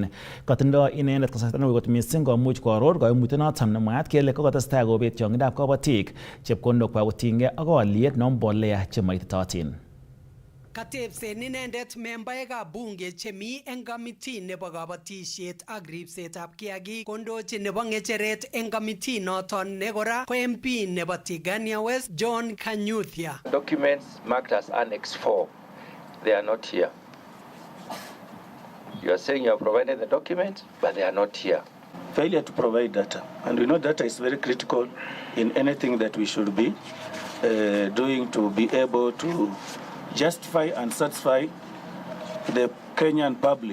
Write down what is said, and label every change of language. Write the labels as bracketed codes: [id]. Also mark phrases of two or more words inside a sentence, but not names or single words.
[kln] Kotindoi inendet kasarta neui kot missing komuch koaror koimutiet noton nemwaat kele kokotestai kobet tiong'indab kabatik chepkondokwak kotinygei ak olyet nebo mbolea chemo ititootin. Katebsen inendet membaekab bunge chemi eng kamiti nebo kabatisiet ak ripsetab kiagik kondochi nebo ng'echeret eng kamiti noton ne kora ko MP nebo Tigania West John Kanyuthia. [en] Documents marked as Annex 4, they are not here. You are saying you have provided the document, but they are not here. Failure to provide data. And we know data is very critical in anything that we should be doing to be able to justify and satisfy the Kenyan public.